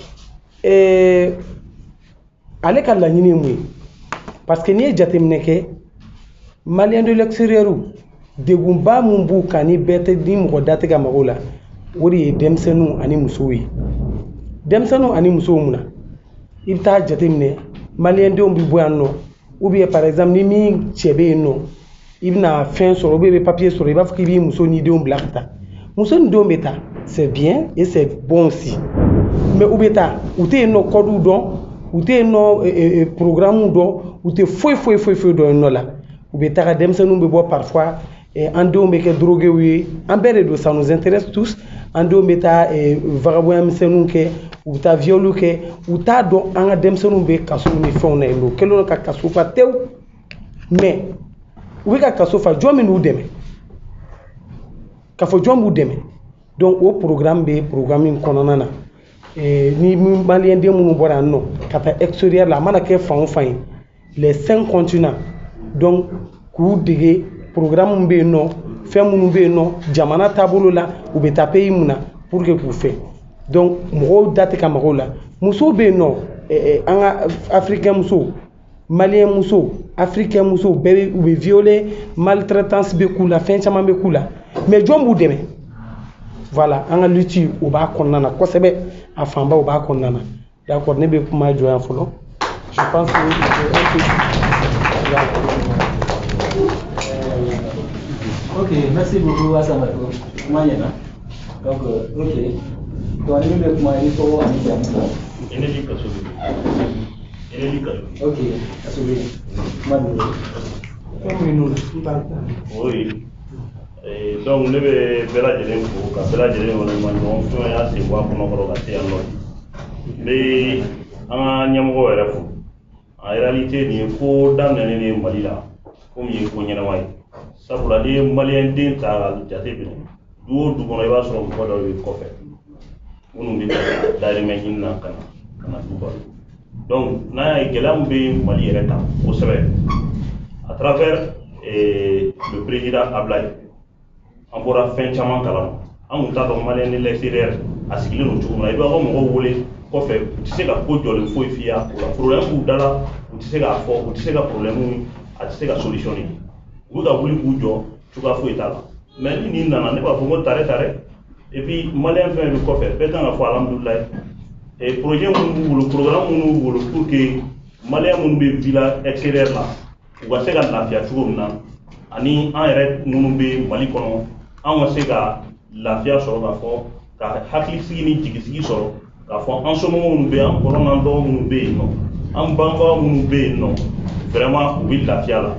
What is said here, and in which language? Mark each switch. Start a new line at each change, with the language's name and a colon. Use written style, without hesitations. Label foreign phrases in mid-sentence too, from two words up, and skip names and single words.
Bambara: ale ka laɲini ye mun ye parce que n'i ye jateminɛ kɛ
French: malien de l'extérieur
Bambara: degunba mun b'u kan ni bɛɛ tɛ ni mɔgɔ da tɛ ka mago la o de ye denmisɛnninw ani musow ye denmisɛnninw ani musow mun na i bɛ taa jateminɛ malien denw bɛ bɔ yan nɔ
French: ou bien par exemple
Bambara: ni min cɛ bɛ yen nɔ i bɛna fɛn sɔrɔ
French: ou bien
Bambara: i bɛ papier sɔrɔ i b'a fɔ k'i b'i muso ni denw bila ka taa muso ni denw bɛ taa
French: c'est bien et c'est bon aussi mais
Bambara: u bɛ taa u tɛ yen nɔ code dɔn u tɛ yen nɔ programme dɔn u tɛ foyi dɔn yen nɔ la u bɛ taga denmisɛnninw bɛ bɔ parfois an denw bɛ kɛ drogués ye an bɛɛ de don
French: ça nous intéresse tous
Bambara: an denw bɛ taa vagabond misɛnninw kɛ u bɛ taa viol kɛ u t'a dɔn an ka denmisɛnninw bɛ kaso ni fɛnw na yen nɔ u kɛlen don ka kaso fa tewu mais u bɛ ka kaso fa jɔn min b'u dɛmɛ k'a fɔ jɔn b'u dɛmɛ donc o programme bɛ programme in kɔnɔna na ni malien den minnu bɔra yan nɔ ka taa extérieur la a mana kɛ fan o fan ye
French: les 5 continents
Bambara: donc k'u dege programme min bɛ yen nɔ fɛn minnu bɛ yen nɔ jamana taabolo la u bɛ taa pays mun na
French: pour que
Bambara: k'u fɛ donc mɔgɔw da tɛ ka mago la musow bɛ yen nɔ an ka africain musow malien musow africain musow bɛɛ u bɛ violer maltraitance bɛ k'u la fɛn caman bɛ k'u la mais jɔn b'u dɛmɛ voilà an ka lutte o b'a kɔnɔna na kosɛbɛ a fanba o b'a kɔnɔna na d'accord ne bɛ kuma jɔ yan fɔlɔ
French: je pense que ok, merci beaucoup Assama. Moyenne. Donc, ok. Donc, nous le comment il faut en dire. Ok, oui.
Bambara: Donc, ne bɛ bɛɛ lajɛlen fo ka bɛɛ lajɛlen waleɲuman dɔn fɛn y'a sen bɔ a kɔnɔ kɔrɔ ka se yan nɔ. N bɛ an ka ɲɛmɔgɔ yɛrɛ fo.
French: En réalité
Bambara: nin ye ko daminɛnen de ye Mali la ko min ye ko ɲɛnama ye. Sabula ni ye malien den ta k'a jate minɛ du o du kɔnɔ i b'a sɔrɔ mɔgɔ dɔw bɛ kɔfɛ minnu bɛ dahirimɛ ɲini na ka na du balo. Donc n'an y'a ye gɛlɛya min bɛ Mali yɛrɛ kan kosɛbɛ
French: à travers le président Ablaye
Bambara: an bɔra fɛn caman kalama an kun t'a dɔn
French: malien de l'extérieur
Bambara: a sigilen don cogo min na i b'a fɔ mɔgɔw wele kɔfɛ u tɛ se ka ko jɔlen foyi f'i ye o la problème b'u da la u tɛ se k'a fɔ u tɛ se ka problème a tɛ se ka solution ye. U bɛ ka wuli k'u jɔ cogoya foyi t'a la mais ni nin nana ne b'a fɔ ko tare
French: et puis
Bambara: malien fɛn bɛ kɔfɛ bɛɛ kan ka fɔ alhamdulilayi projet minnu b'u bolo programme minnu b'u bolo
French: pour que
Bambara: malien minnu bɛ villa extérieur la u ka se ka lafiya cogo min na ani an yɛrɛ minnu bɛ Mali kɔnɔ an ka se ka lafiya sɔrɔ k'a fɔ ka hakilisigi ni jigisigi sɔrɔ k'a fɔ an somɔgɔw minnu bɛ yen an kɔrɔ n'an dɔgɔ minnu bɛ yen nɔ an bangebaa minnu bɛ yen nɔ vraiment u bɛ lafiya la.